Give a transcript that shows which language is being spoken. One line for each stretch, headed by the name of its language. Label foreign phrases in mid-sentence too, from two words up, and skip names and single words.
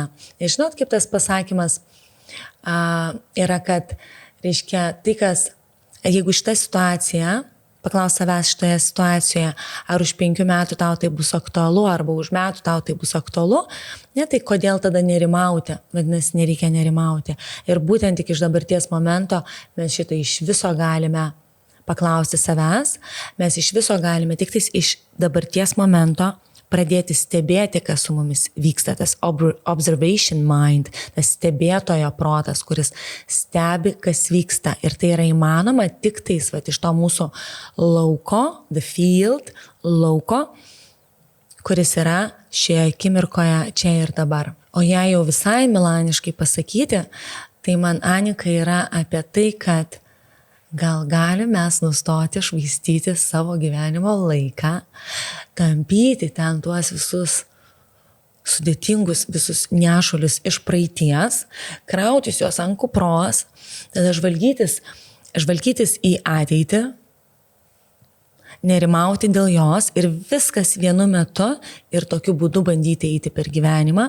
Lithuanian: Ir žinot, kaip tas pasakymas yra, kad, reiškia, tai kas, jeigu šita situacija, paklaus savęs šitoje situacijoje, ar už 5 metų tau tai bus aktualu, arba už metų tau tai bus aktualu, tai kodėl tada nerimauti? Vadinasi, nereikia nerimauti. Ir būtent tik iš dabarties momento mes šitą iš viso galime paklausti savęs, mes iš viso galime tik tais iš dabarties momento pradėti stebėti, kas su mumis vyksta, tas
English: observation mind,
Lithuanian: tas stebėtojo protas, kuris stebi, kas vyksta. Ir tai yra įmanoma tik tais iš to mūsų lauko,
English: the field,
Lithuanian: lauko, kuris yra šioje akimirkoje čia ir dabar. O jei jau visai milaniškai pasakyti, tai man Anika yra apie tai, kad Gal galim mes nustoti švaistyti savo gyvenimo laiką, tampyti ten tuos visus sudėtingus, visus nešulius iš praeities, krautis juos ant kupros, tada žvalgytis į ateitį, nerimauti dėl jos ir viskas vienu metu ir tokiu būdu bandyti eiti per gyvenimą.